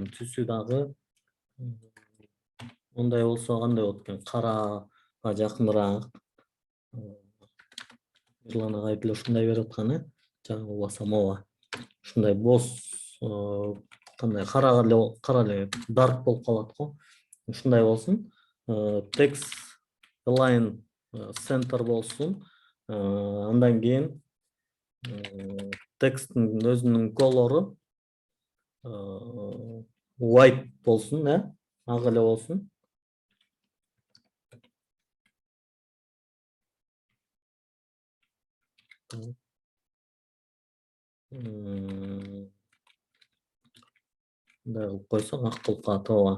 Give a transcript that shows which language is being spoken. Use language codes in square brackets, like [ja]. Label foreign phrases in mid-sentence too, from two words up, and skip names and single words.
[ky] Түсү дагы ондай болсо кандай болот экен? Карага жакыныраак. Мирлан агай деле ушундай берип аткан, жаңы болбосом ооба. Ушундай боз кандай кара эле dark болуп калат го. Ушундай болсун. [en] Text align center болсун. [ky] Андан кийин тексттин өзүнүн колору white болсун, ак эле болсун. Мындай кылып койсок ак болуп калат, ооба.